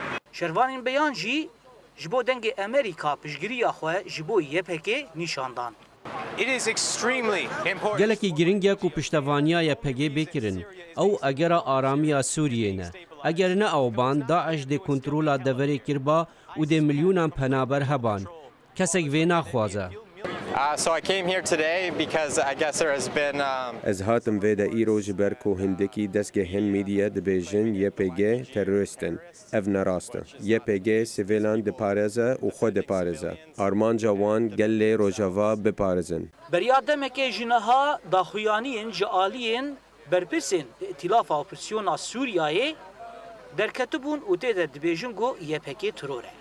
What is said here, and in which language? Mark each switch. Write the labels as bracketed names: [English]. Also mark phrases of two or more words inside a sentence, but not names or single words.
[Kurdish] Şervanên beyan jî ji bo dengê Amerîka piştgiriya xwe ji bo YPG nîşandan. Gelekî giring ya ku piştevaniya YPG bêkirin. Ew egera aramiya Sûriyê ne. Eger ne ewban, Daeş dê kontrola deverê kirba û dê milyûnan penaber heban. Kesek vê naxwaze. [English] So I came here today because I guess there has been [Kurdish] Ez hatim vê de îro ji ber ku hindikî destgehên medya dibêjin YPG terorist in. Ev ne rast e. YPG sivêlan diparêze û xwe diparêze. Armanca wan gelê rojava biparêzin. Beriya demekê ji niha daxuyaniyên ji aliyên berpirsên îtilafa operasyona Sûriyayê derketibûn û tê de dibêjin got YPG teror e.